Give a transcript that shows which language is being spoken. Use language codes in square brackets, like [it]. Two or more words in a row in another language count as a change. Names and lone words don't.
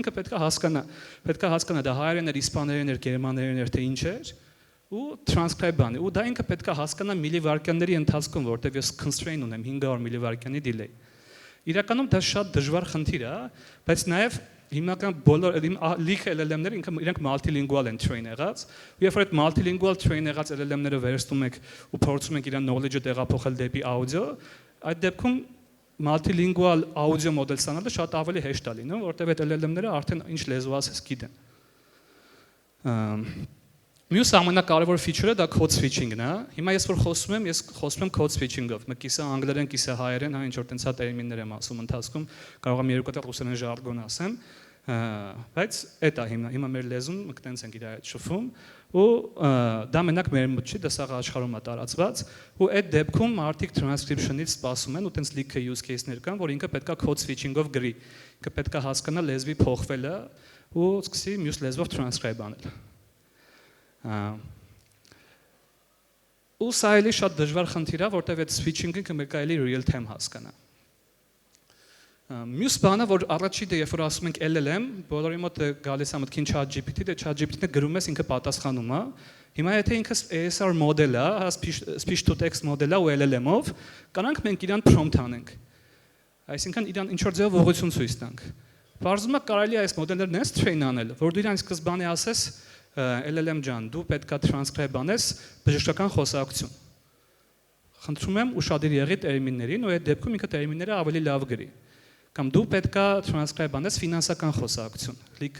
[hy] ինքը պետք է հասկանա դա հայերեն էր, իսպաներեն էր, գերմաներեն էր, թե ինչ էր, ու transcribe անի։ Ու դա ինքը պետք է հասկանա միլիվայրկյանների ընթացքում, որտեղ ես constraint ունեմ 500 միլիվայրկյանի delay։ Իրականում դա շատ դժվար խնդիր է, բայց նաև հիմնական բոլոր լիք LLM-ները իրենք multilingual են train եղած, ու երբ որ այդ [en] multilingual train [hy] եղած LLM-ները վերցնում եք ու փորձում եք իրան knowledge-ը տեղափոխել դեպի audio, այդ դեպքում [en] multilingual audio [hy] մոդել ստանալը շատ ավելի հեշտ է լինում, որտեղ այդ LLM-ները արդեն ինչ լեզու ասես գիտեն։ Մյուս ամենակարևոր feature-ը դա [en] code switching-ն [hy] է։ Հիմա ես որ խոսում եմ [en] code switching-ով։ [hy] Մեկ կիսա անգլերեն, կիսա հայերեն, հա ինչ որ տենց հա տերմիններ եմ ասում ընթացքում, կարող եմ երկու տեղ ռուսերեն ժարգոն ասեմ, բայց էդ է հիմա մեր լեզուն մենք տենց ենք իր հետ շփվում, ու դա մենակ մեր մոտ չի, դա սաղ աշխարհում է տարածված, ու այդ դեպքում մարդիկ transcription-ից սպասում են ու տենց լիքը [en] use case-ներ [hy] կան, որ ինքը պետքա [en] code switching-ով [hy] գրի։ Ինքը պետքա հասկանա լեզվի փոխվելը ու սկսի մյուս լեզվով transcribe անել։ Ու սա էլի շատ դժվար խնդիր է, որտեղ այդ switching-ը կմեկ էլի [en] real time [hy] հասկանա։ Մյուս բանը, որ առաջին երբ որ ասում ենք LLM, բոլորի մոտ գալիս է մտքին ChatGPT, դե ChatGPT-ը գրում ես ինքը պատասխանում է։ Հիմա եթե ինքը ASR մոդել է, [en] speech to text [hy] մոդել է ու LLM-ով, կանանք մենք իրան prompt անենք։ Այսինքն իրան ինչ որ ձևով ուղղություն ցույց տանք։ Բարձում է կարելի է այս մոդելներն էս train անել, որ դու իրան սկզբանե ասես LLM ջան, դու պետքա transcribe անես բժշկական խոսակցություն։ Խնդրում եմ ուշադիր եղի տերմիններին, ու այդ դեպքում ինքը տերմինները ավելի լավ գրի։ Կամ դու պետքա transcribe անես ֆինանսական խոսակցություն։ Լիքը